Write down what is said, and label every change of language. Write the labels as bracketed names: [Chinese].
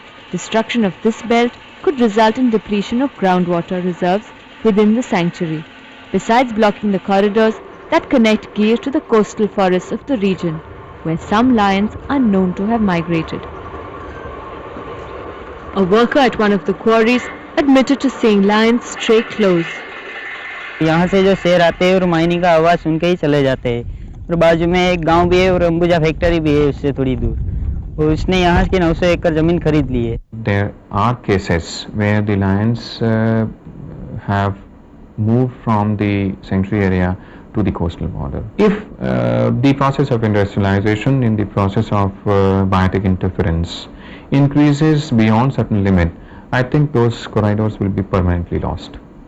[English] Destruction of this belt could result in depletion of groundwater reserves within the sanctuary, besides blocking the corridors that connect Gir to the coastal forests of the region, where some lions are known to have migrated. A worker at one of the quarries admitted to seeing lions stray close. [Hindi] यहाँ से जो शेर आते हैं और mining का आवाज़ सुन के ही चले जाते हैं, और बाजू में एक गांव भी है और अंबुजा फैक्ट्री भी है उससे थोड़ी दूर, और उसने यहाँ की 900 एकड़ जमीन खरीद ली है. [English] There are cases where the lions have moved from the sanctuary area to the coastal border. If the process of industrialization in the process of biotic interference increases beyond certain limit, I think those corridors will be permanently lost.